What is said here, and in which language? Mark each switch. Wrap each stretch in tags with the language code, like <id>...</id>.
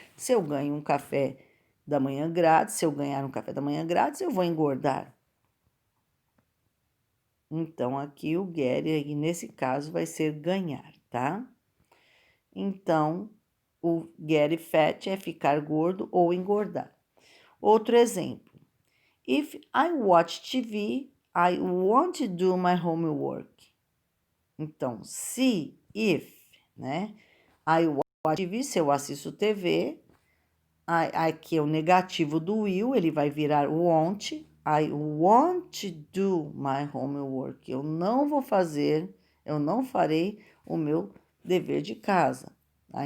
<pt>Se eu ganho um café da manhã grátis, se eu ganhar um café da manhã grátis, eu vou engordar. Então, aqui o get, aí, nesse caso, vai ser ganhar, tá? Então, o get fat é ficar gordo ou engordar. Outro exemplo.</pt> <en>If I watch TV, I want to do my homework.</en> <pt>Então, se, if, né?</pt> <en>I watch TV,</en> <pt>se eu assisto TV, aqui é o negativo do will, ele vai virar want.</pt> <en>I want to do my homework.</en> <pt>Eu não vou fazer, eu não farei o meu dever de casa. Tá?</pt>